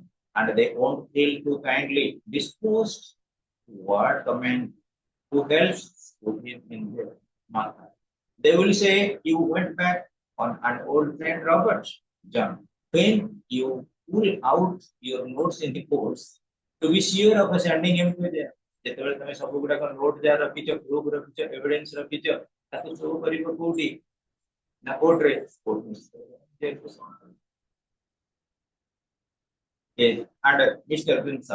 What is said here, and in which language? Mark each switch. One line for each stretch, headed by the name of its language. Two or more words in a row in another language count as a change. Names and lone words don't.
English: And they won't feel too kindly disposed toward the man who helps put him in jail. They will say you went back on an old friend, Robert. John, when you pull out your notes in the courts to be sure of sending him to jail.
Odia: ଯେତେବେଳେ ତମେ ସବୁ ଗୁଡାକ ନୋଟ ଯାହା ରଖିଛ ପ୍ରୁଫ ରଖିଛ ଏଭିଡେନ୍ସ ରଖିଛ ତାକୁ ସବୁ କରିବ କୋଉଠି ନା କୋର୍ଟରେ
English: and Mr. Grisham